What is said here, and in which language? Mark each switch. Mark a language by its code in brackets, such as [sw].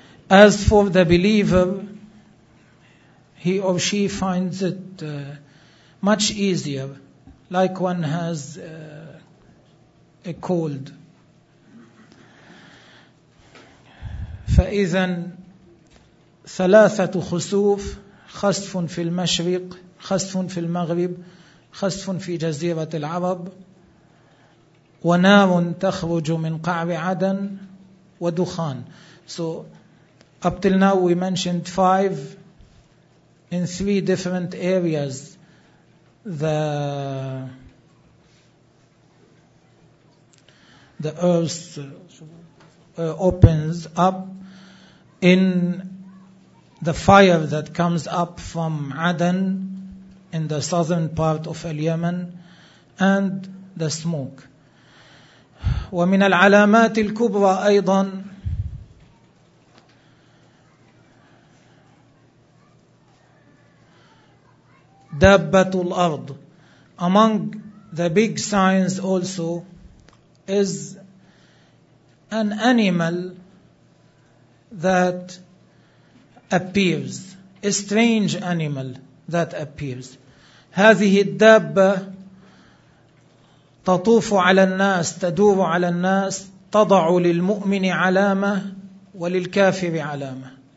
[en] As for the believer, he or she finds it much easier, like one has a cold. [ar] فإذن ثلاثة خسوف: خسف في المشرق، خسف في المغرب، خسف في جزيرة العرب، ونار تخرج من قعر عدن، ودخان. [en] So up till now we mentioned five. In three different areas the earth opens up. In the fire that comes up from Aden, in the southern part of Yemen and the smoke. [ar] ومن العلامات الكبرى أيضا دابة الأرض. [en] Among the big signs also is an animal that appears, a strange animal that appears. [ar] هذه الدابة تطوف على الناس, تدور على الناس, تضع للمؤمن علامة وللكافر علامة.